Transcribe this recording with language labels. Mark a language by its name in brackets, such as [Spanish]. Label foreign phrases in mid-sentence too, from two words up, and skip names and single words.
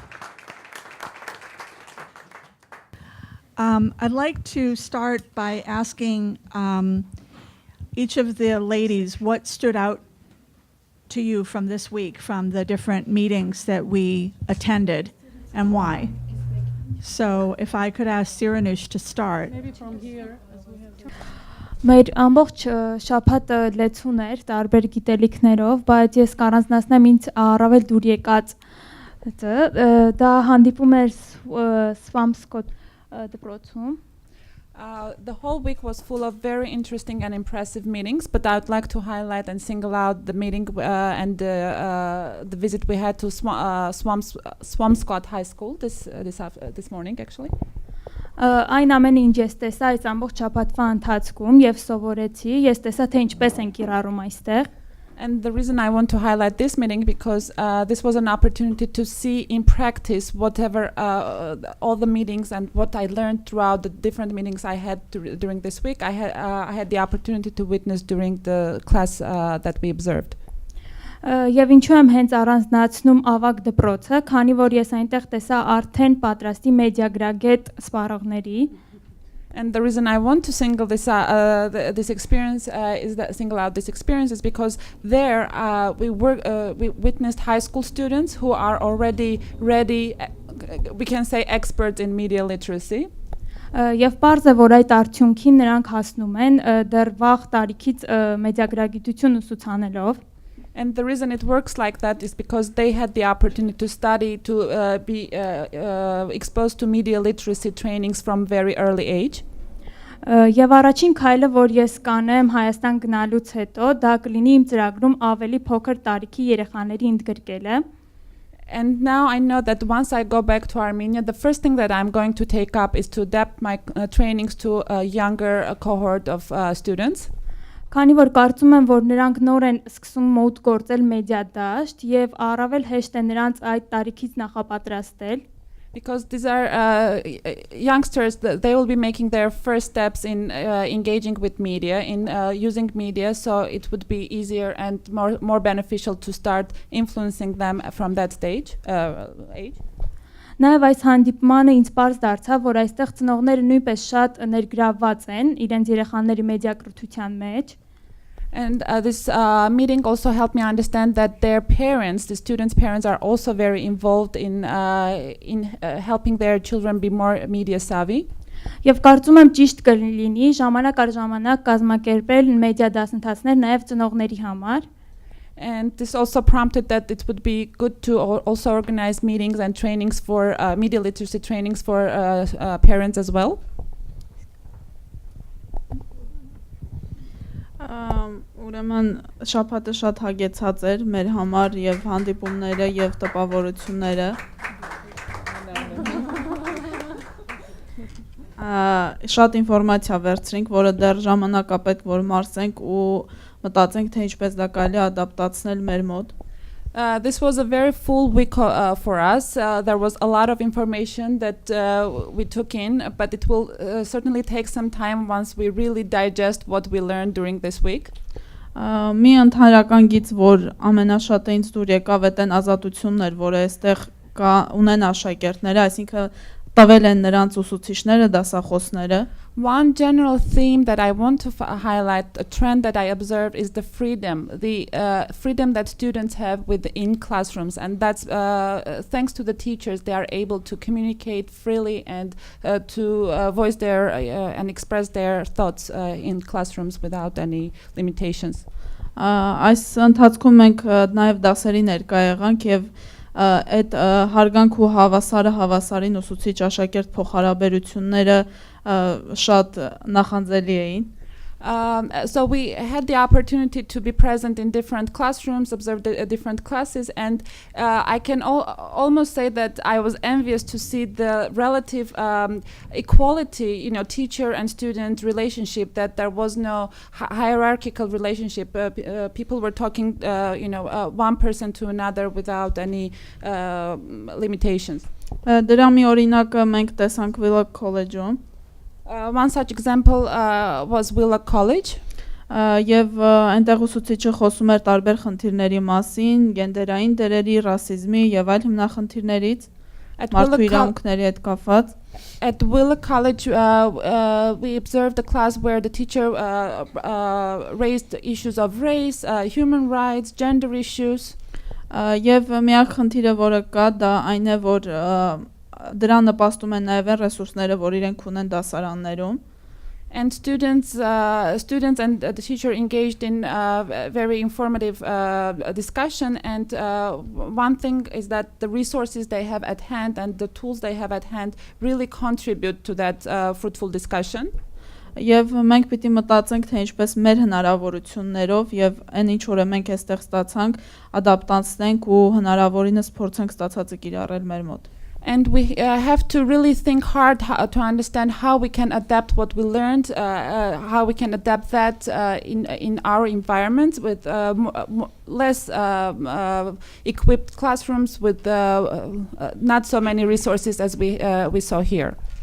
[English] I'd like to start by asking each of the ladies what stood out to you from this week, from the different meetings that we attended, and why. So if I could ask Siranush to start. Maybe from here, as we have. [Armenian] Մեր ամբողջ շաբաթը լեցուն էր տարբեր գիտելիքներով, բայց ես կառանձնացնեմ ինձ առավել դուր եկած դա հանդիպում էր Swamscott դպրոցում. [English] The whole week was full of very interesting and impressive meetings, but I would like to highlight and single out the meeting and the visit we had to Swamscott High School this morning, actually. [Armenian] Այն ամենը ինչ ես տեսա այս ամբողջ շաբաթվա ընթացքում եւ սովորեցի, ես տեսա թե ինչպես են կիրառում այստեղ. [English] And the reason I want to highlight this meeting because this was an opportunity to see in practice whatever all the meetings and what I learned throughout the different meetings I had during this week. I had the opportunity to witness during the class that we observed. [Armenian] Եվ ինչու եմ հենց առանձնացնում ավագ դպրոցը, քանի որ ես այնտեղ տեսա արդեն պատրաստի մեդիագրագետ սպառողների [English] And the reason I want to single this this experience single out this experience is because there we witnessed high school students who are already ready. We can say experts in media literacy. [Armenian] Եվ պարզ է, որ այդ արդյունքին նրանք հասնում են դեռ վաղ տարիքից մեդիագրագիտություն ուսուցանելով [English] And the reason it works like that is because they had the opportunity to study, to be exposed to media literacy trainings from very early age. [Armenian] Եվ առաջին քայլը, որ ես կանեմ Հայաստան գնալուց հետո, դա կլինի իմ ծրագրում ավելի փոքր տարիքի երեխաների ընդգրկելը։ [English] And now I know that once I go back to Armenia, the first thing that I'm going to take up is to adapt my trainings to a younger cohort of students. [Armenian] Քանի որ կարծում եմ, որ նրանք նոր են սկսում մոտ գործել մեդիա դաշտ եւ առավել հեշտ է նրանց այդ տարիքից նախապատրաստել [English] because these are youngsters, they will be making their first steps in engaging with media, in using media, so it would be easier and more beneficial to start influencing them from that age. [Armenian] Նաև այս հանդիպմանը ինձ պարզ դարձավ, որ այստեղ ծնողները նույնպես շատ ներգրավված են իրենց երեխաների մեդիակրթության մեջ [English] And this meeting also helped me understand that their parents, the students' parents, are also very involved in helping their children be more media savvy. [Armenian] Եվ կարծում եմ ճիշտ կլինի ժամանակ առ ժամանակ կազմակերպել մեդիա դասընթացներ նաև ծնողների համար. [English] And this also prompted that it would be good to also organize meetings and trainings for media literacy trainings for parents as well. [Armenian] Ուրեմն շաբաթը շատ հագեցած էր մեր համար եւ հանդիպումները եւ տպավորությունները շատ ինֆորմացիա վերցրինք, որը դեռ ժամանակապետք որ մարսենք ու մտածենք թե ինչպես դա կարելի ադապտացնել մեր մոտ. [English] This was a very full week for us. There was a lot of information that we took in, but it will certainly take some time once we really digest what we learned during this week. [Armenian] Մի ընդհանրական գիծ, որ ամենաշատը ինձ դուր եկավ, այդեն ազատություններ, որը այստեղ ունեն աշակերտները, այսինքն տվել են նրանց ուսուցիչները, դասախոսները. [English] One general theme that I want to highlight, a trend that I observed, is the freedom that students have within classrooms, and that's thanks to the teachers. They are able to communicate freely and to voice their and express their thoughts in classrooms without any limitations. [Armenian] Այս ընթացքում մենք նաև դասերի ներկա եղանք եւ այդ հարգանք ու հավասարին ուսուցիչ աշակերտ փոխհարաբերությունները շատ նախանձելի էին. [English] So we had the opportunity to be present in different classrooms, observe the different classes, and I can almost say that I was envious to see the relative equality, teacher and student relationship, that there was no hierarchical relationship. People were talking, one person to another without any limitations. [Armenian] Դրա մի օրինակը մենք տեսանք Willock College-ում. [English] One such example was Willock College. [Armenian] Եվ այնտեղ ուսուցիչը խոսում էր տարբեր խնդիրների մասին, գենդերային դերերի, ռասիզմի եւ այլ հիմնախնդիրներից, մարդու իրավունքների հետ կապված. [English] At Willock College, we observed a class where the teacher raised issues of race, human rights, gender issues. [Armenian] Եվ միակ խնդիրը, որը կա, դա այն է, որ դրա նպաստում են նաև ռեսուրսները, որ իրենք ունեն դասարաններում. [English] And students and the teacher engaged in very informative discussion, and one thing is that the resources they have at hand and the tools they have at hand really contribute to that fruitful discussion. [Armenian] Եվ մենք պիտի մտածենք, թե ինչպես մեր հնարավորություններով եւ այն ինչ որ մենք այստեղ ստացանք, ադապտացնենք ու հնարավորինս փորձենք ստացածը կիրառել մեր մոտ. [English] And we have to really think hard to understand how we can adapt what we learned, how we can adapt that in our environment with less equipped classrooms, with not so many resources as we saw here.